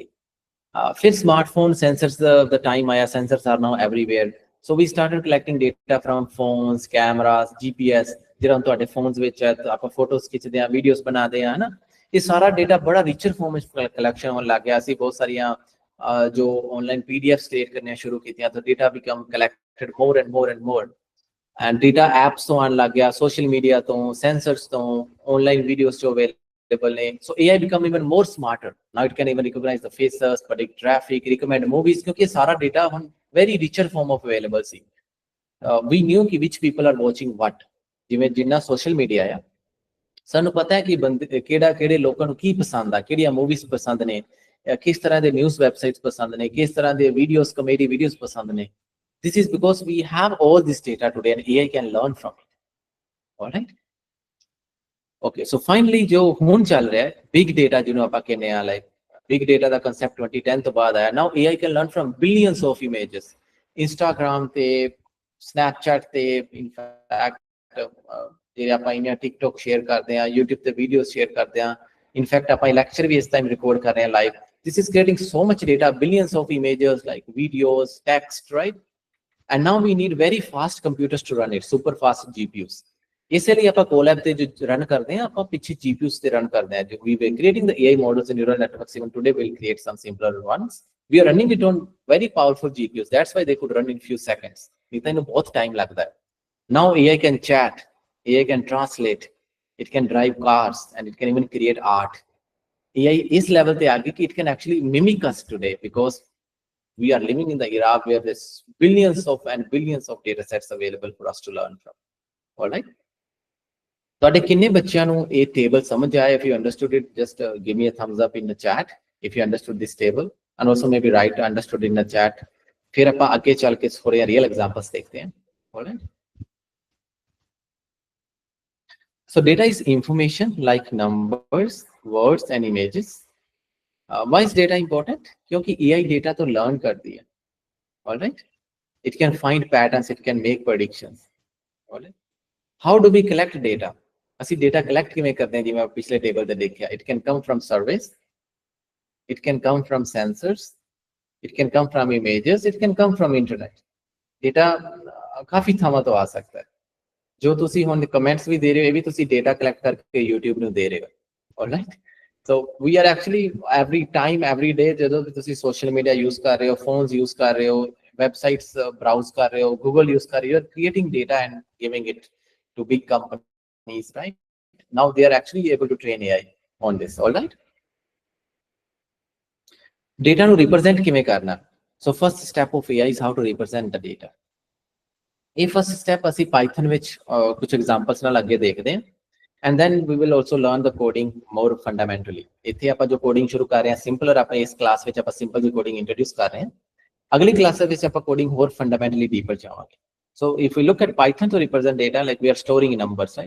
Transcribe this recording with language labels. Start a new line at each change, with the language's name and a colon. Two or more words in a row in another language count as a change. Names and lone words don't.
Punjabi: ਫਿਰ ਸਮਾਰਟਫੋਨ ਸੈਂਸਰਸ ਦਾ ਟਾਈਮ ਆਇਆ,
English: sensors are now everywhere, so we started collecting data from phones, cameras, GPS,
Punjabi: ਜਿਹੜਾ ਤੁਹਾਡੇ ਫੋਨਸ ਵਿੱਚ ਹੈ, ਆਪਾਂ ਫੋਟੋਜ਼ ਖਿੱਚਦੇ ਹਾਂ, ਵੀਡੀਓਜ਼ ਬਣਾਉਂਦੇ ਹਾਂ, ਹੈ ਨਾ, ਇਹ ਸਾਰਾ ਡੇਟਾ ਬੜਾ
English: richer form
Punjabi: ਵਿੱਚ ਕਲੈਕਸ਼ਨ ਹੋਣ ਲੱਗ ਗਿਆ। ਅਸੀਂ ਬਹੁਤ ਸਾਰੀਆਂ ਜੋ
English: online PDF
Punjabi: ਸਟੇਟ ਕਰਨੀਆਂ ਸ਼ੁਰੂ ਕੀਤੀਆਂ, ਤਾਂ
English: data become collected more and more
Punjabi: ਐਂਡ ਡੇਟਾ ਐਪਸ ਤੋਂ ਆਉਣ ਲੱਗ ਗਿਆ,
English: social media
Punjabi: ਤੋਂ, ਸੈਂਸਰਸ ਤੋਂ,
English: online videos
Punjabi: ਜੋ available ਨੇ।
English: So AI become even more smarter. Now it can even recognize the faces, predict traffic, recommend movies,
Punjabi: ਕਿਉਂਕਿ ਸਾਰਾ ਡੇਟਾ ਹੁਣ
English: very richer form of available
Punjabi: ਸੀ।
English: We knew ਕਿ which people are watching what.
Punjabi: ਜਿਵੇਂ ਜਿੰਨਾ
English: social media
Punjabi: ਆ, ਸਾਨੂੰ ਪਤਾ ਹੈ ਕਿ ਬੰਦੇ ਕਿਹੜੇ ਲੋਕਾਂ ਨੂੰ ਕੀ ਪਸੰਦ ਆ, ਕਿਹੜੀਆਂ ਮੂਵੀਜ਼ ਪਸੰਦ ਨੇ, ਕਿਸ ਤਰ੍ਹਾਂ ਦੇ
English: news websites
Punjabi: ਪਸੰਦ ਨੇ, ਕਿਸ ਤਰ੍ਹਾਂ ਦੇ ਵੀਡੀਓਜ਼,
English: comedy videos
Punjabi: ਪਸੰਦ ਨੇ।
English: This is because we have all this data today and AI can learn from it. All right? Okay, so finally
Punjabi: ਜੋ ਹੁਣ ਚੱਲ ਰਿਹਾ ਹੈ
English: big data
Punjabi: ਜਿਹਨੂੰ ਆਪਾਂ ਕਹਿੰਦੇ ਆ,
English: like big data
Punjabi: ਦਾ concept 2010 ਤੋਂ ਬਾਅਦ ਆਇਆ।
English: Now AI can learn from billions of images.
Punjabi: Instagram ਤੇ, Snapchat ਤੇ,
English: in fact
Punjabi: ਜਿਹੜੇ ਆਪਾਂ ਇੰਡੀਆ TikTok ਸ਼ੇਅਰ ਕਰਦੇ ਹਾਂ, YouTube ਤੇ ਵੀਡੀਓਜ਼ ਸ਼ੇਅਰ ਕਰਦੇ ਹਾਂ, ਇਨਫੈਕਟ ਆਪਾਂ ਲੈਕਚਰ ਵੀ ਇਸ ਟਾਈਮ ਰਿਕਾਰਡ ਕਰ ਰਹੇ ਹਾਂ ਲਾਈਵ।
English: This is creating so much data, billions of images, like videos, text, right? And now we need very fast computers to run it, super fast GPUs.
Punjabi: ਇਸੇ ਲਈ ਆਪਾਂ Colab ਤੇ ਜੋ ਰਨ ਕਰਦੇ ਹਾਂ, ਆਪਾਂ ਪਿੱਛੇ GPUs ਤੇ ਰਨ ਕਰਦੇ ਹਾਂ।
English: We were creating the AI models and neural networks. Even today we'll create some simpler ones. We are running it on very powerful GPUs. That's why they could run in few seconds.
Punjabi: ਨਹੀਂ ਤਾਂ ਇਹਨੂੰ ਬਹੁਤ ਟਾਈਮ ਲੱਗਦਾ ਹੈ।
English: Now AI can chat, AI can translate, it can drive cars, and it can even create art. AI is level
Punjabi: ਤੇ ਆ ਗਈ ਕਿ
English: it can actually mimic us today, because we are living in the era where there's billions of data sets available for us to learn from. All right?
Punjabi: ਤੁਹਾਡੇ ਕਿੰਨੇ ਬੱਚਿਆਂ ਨੂੰ ਇਹ ਟੇਬਲ ਸਮਝ ਆਇਆ?
English: If you understood it, just give me a thumbs up in the chat if you understood this table, and also maybe write understood in the chat.
Punjabi: फिर ਆਪਾਂ ਅੱਗੇ ਚੱਲ ਕੇ ਥੋੜੇ
English: real examples
Hindi: देखते हैं.
English: Alright. So data is information like numbers, words and images. Why is data important?
Hindi: क्योंकि AI data तो learn करती है.
English: Alright. It can find patterns, it can make predictions. Alright. How do we collect data?
Punjabi: ਅਸੀਂ data collect ਕਿਵੇਂ ਕਰਦੇ ਹਾਂ? ਜਿਵੇਂ ਪਿਛਲੇ ਟੇਬਲ ਤੇ ਦੇਖਿਆ,
English: it can come from surveys, it can come from sensors, it can come from images, it can come from internet.
Punjabi: Data ਕਾਫੀ ਥਾਵਾਂ ਤੋਂ ਆ ਸਕਦਾ ਹੈ. ਜੋ ਤੁਸੀਂ ਹੁਣ ਕਮੈਂਟਸ ਵੀ ਦੇ ਰਹੇ ਹੋ, ਇਹ ਵੀ ਤੁਸੀਂ
English: data collect
Punjabi: ਕਰਕੇ YouTube ਨੂੰ ਦੇ ਰਹੇ ਹੋ.
English: Alright. So we are actually every time, every day,
Punjabi: ਜਦੋਂ ਤੁਸੀਂ
English: social media
Punjabi: ਯੂਜ਼ ਕਰ ਰਹੇ ਹੋ, ਫੋਨਸ ਯੂਜ਼ ਕਰ ਰਹੇ ਹੋ, ਵੈਬਸਾਈਟਸ ਬਰਾਊਜ਼ ਕਰ ਰਹੇ ਹੋ, ਗੂਗਲ ਯੂਜ਼ ਕਰ ਰਹੇ ਹੋ,
English: you are creating data and giving it to big companies, right? Now they are actually able to train AI on this. All right.
Punjabi: Data ਨੂੰ represent ਕਿਵੇਂ ਕਰਨਾ?
English: So first step of AI is how to represent the data.
Punjabi: ਇਹ
English: first step
Punjabi: ਅਸੀਂ Python ਵਿੱਚ ਕੁਝ examples ਨਾਲ ਅੱਗੇ ਦੇਖਦੇ ਹਾਂ.
English: And then we will also learn the coding more fundamentally.
Punjabi: ਇੱਥੇ ਆਪਾਂ ਜੋ coding ਸ਼ੁਰੂ ਕਰ ਰਹੇ ਹਾਂ ਸਿੰਪਲ, ਔਰ ਆਪਾਂ ਇਸ ਕਲਾਸ ਵਿੱਚ ਆਪਾਂ ਸਿੰਪਲ ਜੀ coding introduce ਕਰ ਰਹੇ ਹਾਂ. ਅਗਲੀ ਕਲਾਸ ਵਿੱਚ ਆਪਾਂ coding ਹੋਰ
English: fundamentally deeper
Punjabi: ਜਾਵਾਂਗੇ.
English: So if we look at Python to represent data, like we are storing numbers, right?